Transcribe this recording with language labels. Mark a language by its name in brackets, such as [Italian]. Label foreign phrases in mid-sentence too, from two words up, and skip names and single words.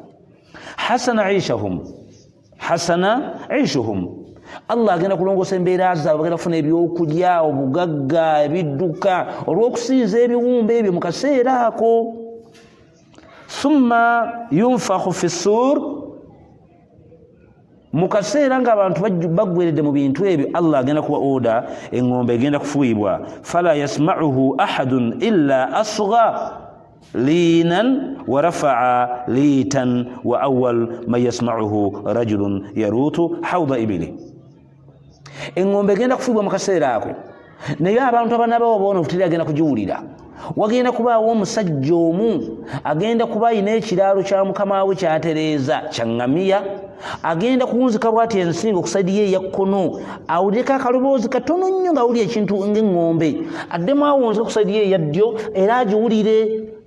[Arabic] حسن عيشهم, [Ganda] Allah agenda kulongoosa embeera zaabwe, bagenda kufuna ebyokulya, obugagga, ebidduka olw'okusinza ebiwumbe ebyo mu kaseera ako. [Arabic] ثم ينفخ في الصور, [Ganda] mu kaseera ng'abantu baggweredde mu bintu ebyo, Allah agenda kuba oda, eŋŋombe egenda kufuuyibwa. [Arabic] فلا يسمعه أحد إلا أصغى ليتا ورفع ليتا وأول من يسمعه رجل يلوط حوض إبله. [Ganda] eŋŋombe egenda kufuuyibwa mu kaseera ako, naye abantu abanabawo boonofu teri agenda kugiwulira. wagenda kubaawo omusajja omu agenda kuba ayina ekiraalo kya mukama we kyatereeza kya ŋŋamiya, agenda kuwunzika bw'ati ensingo okusaidiyo eya kkono, awulireko akaloboozi katono nnyo ng'awulira ekintu ng'eŋŋombe, addemu awunzika okusaidiyo eya ddyo era agiwulire.